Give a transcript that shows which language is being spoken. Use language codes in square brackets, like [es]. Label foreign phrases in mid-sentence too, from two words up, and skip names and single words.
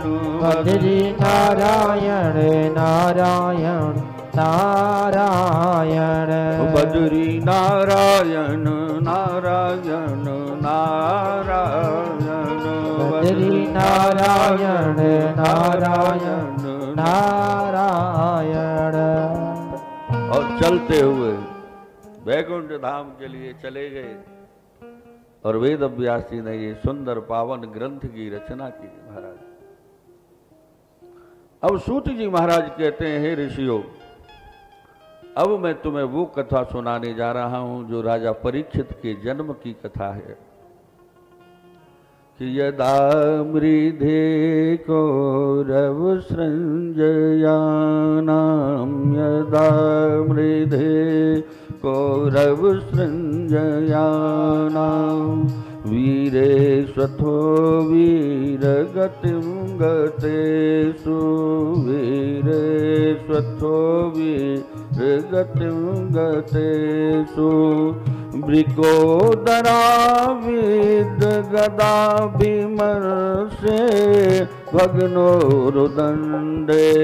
[hi] बद्री नारायण नारायण नारायण बद्री नारायण नारायण नारायण बद्री नारायण नारायण नारायण। और चलते हुए वैकुंठ धाम के लिए चले गए और वेद व्यास जी ने ये सुंदर पावन ग्रंथ की रचना की महाराज। अब सूत जी महाराज कहते हैं, हे ऋषियों, अब मैं तुम्हें वो कथा सुनाने जा रहा हूं जो राजा परीक्षित के जन्म की कथा है कि [sa] यदा मृधे कौरव सृंजयानाम यदा मृधे कौरव सृंजयानाम वीरे स्वथो वीरगतिं गतेषु वीरे स्वथो वीरगतिं गतेषु वृकोदरा विद गदा विमर्शे भग्नो रुदंडे